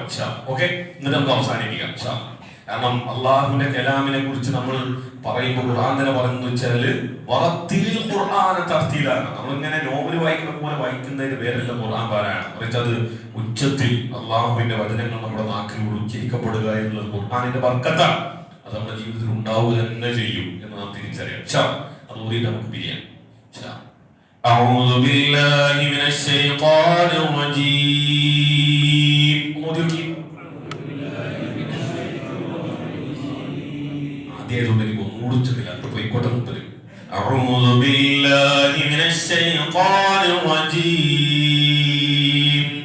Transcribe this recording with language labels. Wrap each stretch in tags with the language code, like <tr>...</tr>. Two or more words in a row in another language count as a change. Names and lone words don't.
<ml>ഓക്കെ, എന്നിട്ട് നമുക്ക് അവസാനിപ്പിക്കാം. കാരണം അള്ളാഹുവിന്റെ കലാമിനെ കുറിച്ച് നമ്മൾ പറയുമ്പോൾ ഖുർആൻ തന്നെ പറയുന്നത് വെച്ചാല് നമ്മളിങ്ങനെ നോവൽ വായിക്കുന്ന പോലെ വായിക്കുന്നതിന് പേരല്ല ഖുർആൻ പാരായണം. മറിച്ചത് ഉച്ചത്തിൽ അള്ളാഹുവിന്റെ വചനങ്ങൾ നമ്മുടെ നാക്കിലൂടെ ഉച്ചരിക്കപ്പെടുക എന്നുള്ളത് ഖുർആനിന്റെ ബർക്കത്താണ്. അത് നമ്മുടെ ജീവിതത്തിൽ ഉണ്ടാവുക തന്നെ ചെയ്യും എന്ന് നാം തിരിച്ചറിയാം. അതുകൂടി നമുക്ക് പിരിയാം.</ml> <ar>أعوذ بالله من الشيطان الرجيم. أعوذ بالله من الشيطان الرجيم.</ar>